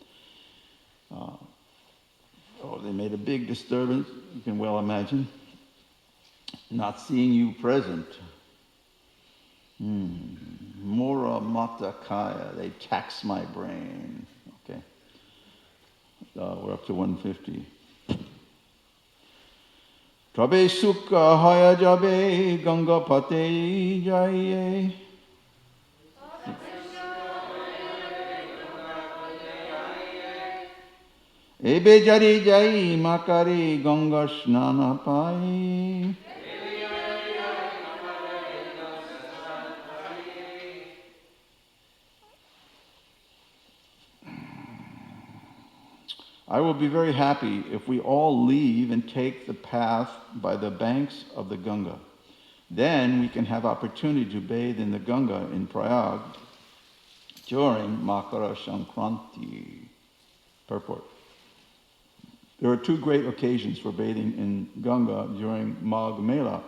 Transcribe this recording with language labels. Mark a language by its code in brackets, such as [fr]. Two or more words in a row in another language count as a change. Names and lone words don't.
[en] They made a big disturbance, you can well imagine. Not seeing you present. [bn] মোর মাথা খায়, [en] they tax my brain. Okay. We're up to 150. [bn] তবে সুখ হয় যবে গঙ্গা পথে যায়. এবে যদি যাই মকরে গঙ্গা স্নান পাই. [en] I will be very happy if we all leave and take the path by the banks of the Ganga. Then we can have opportunity to bathe in the Ganga in Prayag during Makara Sankranti. Purport. There are two great occasions for bathing in Ganga during Magh Mela.